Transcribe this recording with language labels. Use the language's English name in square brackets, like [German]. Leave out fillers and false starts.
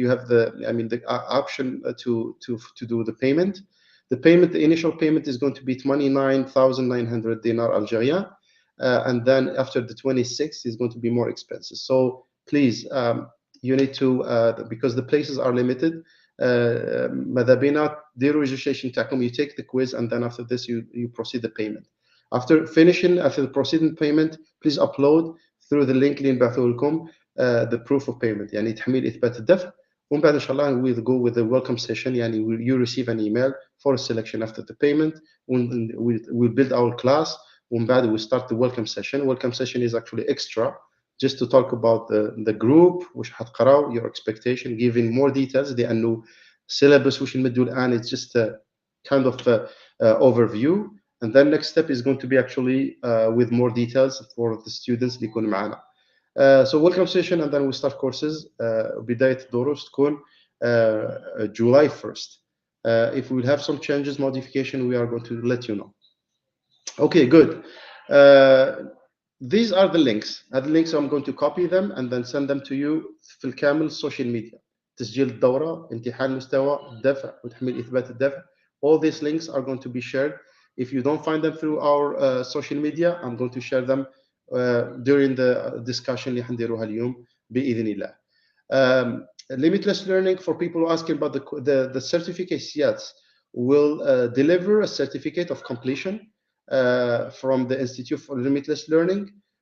[English] You have the option to do the payment. The initial payment is going to be 29,900 dinar Algerian, and then after the 26th is going to be more expensive. So please, you need to because the places are limited. [Arabic] ماذا بينا ديروا [English] registration [Arabic] تاعكم. [English] You take the quiz and then after this you proceed the payment. After the proceeding payment, please upload through the link [Arabic] اللي نبعثوه لكم [English] the proof of payment. [Arabic] يعني تحميل إثبات الدفع. ومن بعد إن شاء الله [English] we'll go with the welcome session. [Arabic] يعني [English] you receive an email for a selection after the payment. We'll build our class. [Arabic] ومن بعد [English] we start the welcome session. Welcome session is actually extra, just to talk about the group [Arabic] واش حتقراو, [English] your expectation, giving more details. [Arabic] لأنه [English] syllabus [Arabic] واش نمدوا الآن [English] it's just a kind of overview. And then next step is going to be actually with more details for the students [Arabic] اللي يكونوا معنا. [English] So welcome session and then we start courses. [Arabic] بداية الدورة ستكون [English] July 1st. If we have some changes, modification, we are going to let you know. Okay, good. These are the links. The links I'm going to copy them and then send them to you [Arabic] في الكامل [English] social media. [Arabic] تسجيل الدورة, امتحان المستوى, الدفع وتحميل إثبات الدفع. [English] All these links are going to be shared. If you don't find them through our social media, I'm going to share them during the discussion [Arabic] اللي حنديروها اليوم بإذن الله. [English] Limitless learning, for people who asking about the certificates, yes, will deliver a certificate of completion from the Institute for Limitless Learning.